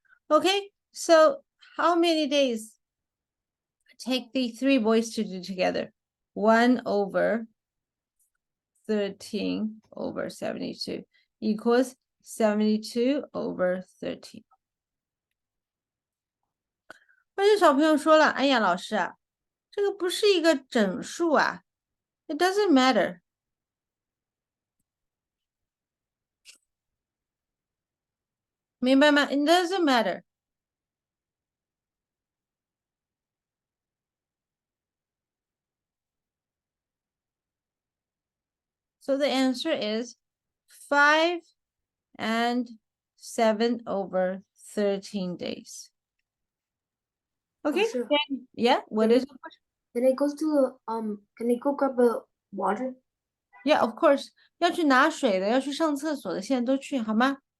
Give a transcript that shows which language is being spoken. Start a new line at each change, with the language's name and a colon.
English: Okay, so how many days take the 3 boys to do together? 1/13/72 equals 72/13.
Chinese: 而且小朋友说了，哎呀，老师啊，这个不是一个整数啊。
English: It doesn't matter.
Chinese: 明白吗？
English: It doesn't matter. So the answer is 5 and 7 over 13 days. Okay, sure. yeah, what is it? Can I go to can I go grab a water? Yeah, of course.
Chinese: 要去拿水的，要去上厕所的，现在都去，好吗？